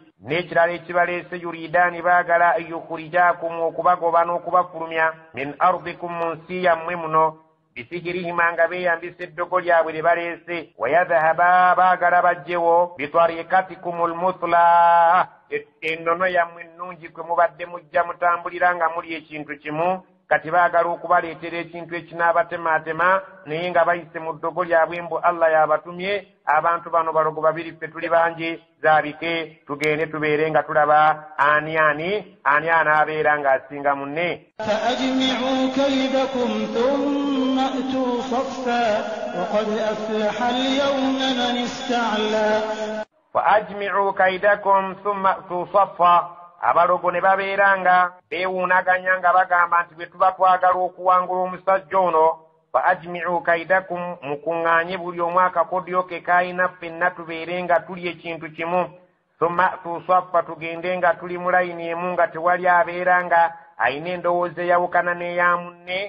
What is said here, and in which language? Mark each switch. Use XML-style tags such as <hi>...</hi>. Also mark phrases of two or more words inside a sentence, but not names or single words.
<lg>N'ekirala ekibaleese yuriidaani, baagala yukhrijaakum, okubagoba n'okubafulumya,</lg> <ar>من أرضكم,</ar> <lg>mu nsi yammwe muno, bisihirihima, nga beeyambisa eddogo lyabwe lye baleese,</lg> <ar>ويذهبا,</ar> <lg>baagala bajjewo,</lg> <ar>بطريقتكم المثلى,</ar> <lg>ennono yammwe ennungi kwe mubadde mujja mutambulira nga muli ekintu kimu. Kati baagala okubaleetera ekintu ekinaabatemaatema, naye nga bayise mu ddogo lyabwe mbu Allah yabatumye. Abantu bano balogo babiri ffe tuli bangi, zaabike tugende tubeere nga tulaba ani anaabeera ng'asinga munne.</lg> <ar>فأجمعوا كيدكم ثم أتوا صفا وقد أفلح اليوم من استعلى. فأجمعوا كيدكم ثم أتوا صفا.</ar> <lg>Abalogo ne babeera nga beewuunaganya nga bagamba nti bwe tuba twagala okuwangula omusajja ono,</lg> <ar>فأجمعوا كيدكم,</ar> <lg>mukuŋŋaanye buli omu akakodyo ke kayina, ffenna tubeere nga tuli ekintu kimu. Thumma tusaffa, tugende nga tuli mu layini emu, nga tewali abeera nga ayina endowooza eyawukana n'eya munne.</lg>